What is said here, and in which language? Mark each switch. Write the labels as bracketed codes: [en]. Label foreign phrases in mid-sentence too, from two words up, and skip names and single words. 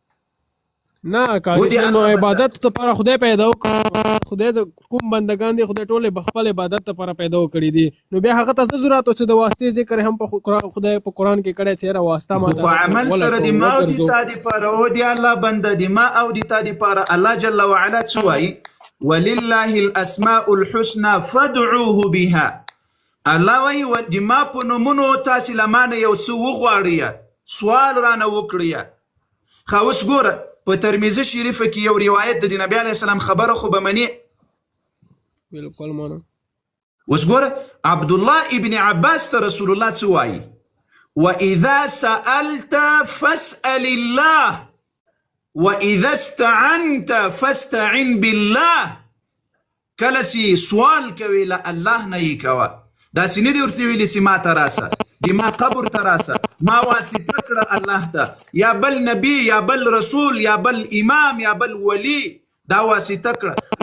[ps] نه کاري نو عبادت لپاره خدای پیدا وکړ خدای د کوم بندگان دي خدای ټول خپل عبادت لپاره پیدا وکړي دي نو بیا هغه ته ضرورت او چې د واسطې ذکر هم په خدای په قرآن کې کړی چې واسطه ماته په عمل سره د ما او د تا دپاره او د الله بنده د ما او د تا دپاره الله [ar] جل وعلا [ps] څه وایي [ar] ولله الاسماء الحسنى فادعوه بها [ps] الله وایي د ما په نومونو تاسې له مانه یو څه وغواړئ سوال رانه وکړئ. ښه اوس ګوره په ترمذي شریفه کې یو روایت د نبی علیه السلام خبره خو به منې بالکل منم. اوس ګوره عبدالله ابن عباس ته رسول الله څه وایي [ar] واذا سألت فاسأل الله واذا استعنت فاستعن بالله. [ps] کله چې سوال کوي له الله نه یې کوه داسې نه دي ورته ویلي چې ما ته راسه د ما قبر ته راسه ما واسطه کړه الله ته یا بل نبی یا بل رسول یا بل امام یا بل ولی دا واسطه کړه.